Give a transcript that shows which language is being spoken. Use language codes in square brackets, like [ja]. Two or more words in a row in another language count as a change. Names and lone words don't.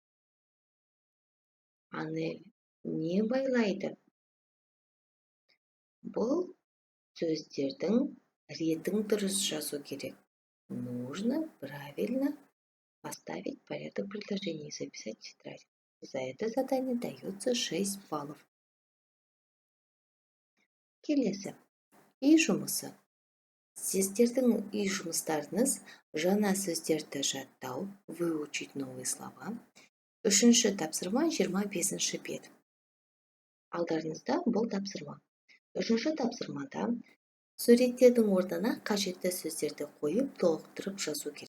[kk] Анель не байлайды? Бұл сөздердің ретін дұрыс жазу керек. [ru] Нужно правильно поставить порядок предложений и записать в тетрадь. За это задание дается 6 баллов. [kk] Келесі. Үй жұмысы. Сіздердің үй жұмыстарыңыз жаңа сөздерді жаттау, [ru] выучить новые слова. [kk] Үшінші тапсырма 25-ші бет. Алдарыңызда бұл тапсырма. Үшінші тапсырмада суреттердің орнына қажетті сөздерді қойып толықтырып жазу керек.